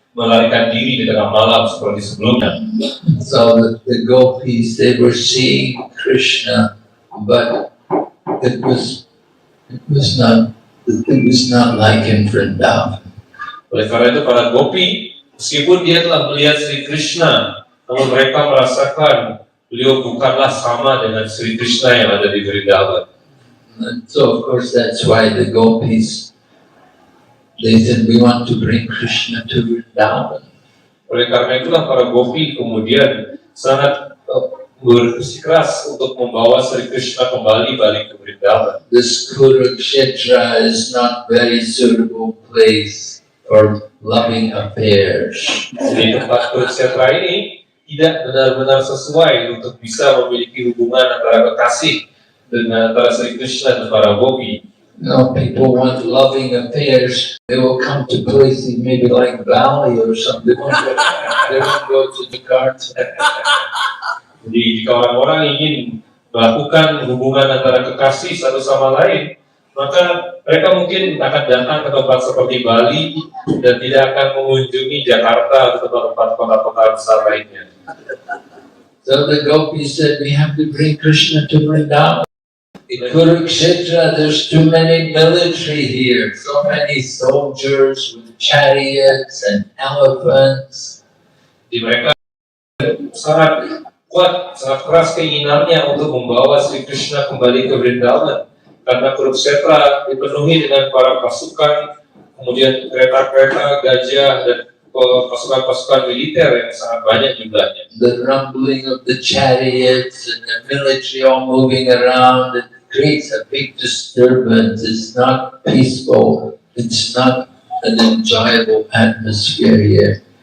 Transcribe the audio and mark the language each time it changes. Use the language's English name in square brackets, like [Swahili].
[Indonesian] melarikan diri di tengah malam seperti sebelumnya. [English] So the gopis, they were seeing Krishna, but it was not like in Vrindavan. [Indonesian] Oleh karena itu para gopi, meskipun dia telah melihat Sri Krishna, namun mereka merasakan beliau bukanlah sama dengan Sri Krishna yang ada di Vrindavan. [English] And so of course that's why the gopis, they said, we want to bring Krishna to Vrindavan. [Indonesian] Oleh karena itulah para gopi kemudian sangat bersikeras untuk membawa Sri Krishna kembali balik ke Vrindavan. [English] This Kurukshetra is not very suitable place for loving affairs. [Indonesian] Di tempat Kurukshetra ini tidak benar-benar sesuai untuk bisa memiliki hubungan antara kekasih dengan antara Sri Krishna dan para gopi. [English] No, people want loving affairs. They will come to places maybe like Bali or something. They won't go to Jakarta. [Indonesian] Jadi jika orang-orang ingin melakukan hubungan antara kekasih satu sama lain, maka mereka mungkin akan datang ke tempat seperti Bali dan tidak akan mengunjungi Jakarta atau tempat-tempat kota-kota besar lainnya. [English] So the gopis said, we have to bring Krishna to Vrindavan. In Kurukshetra, there's too many military here, so many soldiers with chariots and elephants. [Indonesian] Di mereka sangat kuat, sangat keras keinginannya untuk membawa Sri Krishna kembali ke Vrindavan. Karena Kurukshetra dipenuhi dengan para pasukan, kemudian kereta-kereta, gajah, dan pasukan-pasukan militer yang sangat banyak jumlahnya. [English] The rumbling of the chariots and the military all moving around, it creates a big disturbance. It's not peaceful. It's not an enjoyable atmosphere here.